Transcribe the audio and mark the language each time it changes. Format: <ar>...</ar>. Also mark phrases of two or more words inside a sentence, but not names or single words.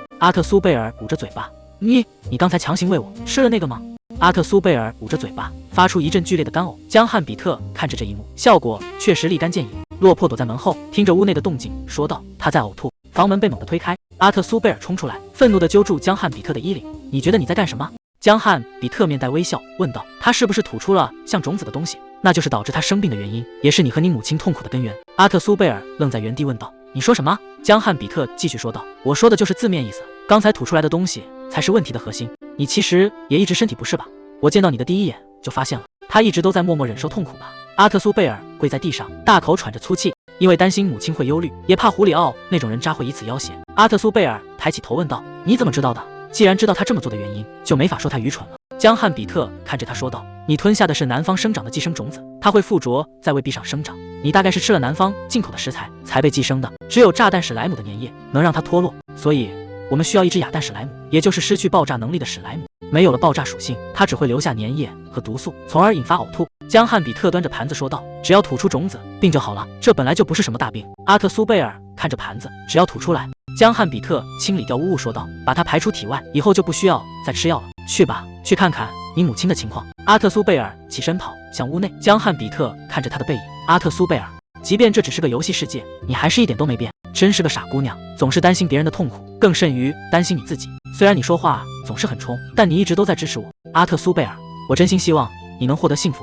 <zh>阿特蘇貝爾捂着嘴巴：“你剛才強行餵我吃了那個嗎？” 阿特蘇貝爾捂着嘴巴，發出一陣劇烈的干嘔。江漢比特看着這一幕，效果確實立竿見影。落魄躲在門後，聽着屋內的動靜，說道：“他在嘔吐。” 房門被猛地推開，阿特蘇貝爾衝出來，憤怒地揪住江漢比特的衣領：“你覺得你在幹什麼？” 江漢比特面帶微笑問道：“他是不是吐出了像種子的東西？那就是導致他生病的原因，也是你和你母親痛苦的根源。”阿特蘇貝爾愣在原地問道：“你說什麼？” 江漢比特繼續說道：“我說的就是字面意思，剛才吐出來的東西才是問題的核心。你其實也一直身體不適吧？我見到你的第一眼就發現了，他一直都在默默忍受痛苦吧？” 阿特蘇貝爾跪在地上，大口喘着粗氣，因為擔心母親會憂慮，也怕胡里奧那種人渣會以此要挾。阿特蘇貝爾抬起頭問道：“你怎麼知道的？既然知道他這麼做的原因，就沒法說他愚蠢了。”江漢比特看着他說道：“你吞下的是南方生長的寄生種子，它會附着在胃壁上生長。你大概是吃了南方進口的食材才被寄生的。只有炸彈史萊姆的粘液能讓它脫落，所以我們需要一只啞彈史萊姆，也就是失去爆炸能力的史萊姆。沒有了爆炸屬性，它只會留下粘液和毒素，從而引發嘔吐。” 江漢比特端着盤子說道：“只要吐出種子，病就好了。這本來就不是什麼大病。”阿特蘇貝爾看着盤子：“只要吐出来。” 江漢比特清理掉污物说道：“把它排出體外，以後就不需要再吃藥了。去吧，去看看你母親的情況。” 阿特蘇貝爾起身跑向屋內。江漢比特看着他的背影：“阿特蘇貝爾，即便這只是個遊戲世界，你還是一點都沒變，真是個傻姑娘，總是擔心別人的痛苦，更甚於擔心你自己。雖然你說話總是很衝，但你一直都在支持我。阿特蘇貝爾，我真心希望你能獲得幸福。”</zh>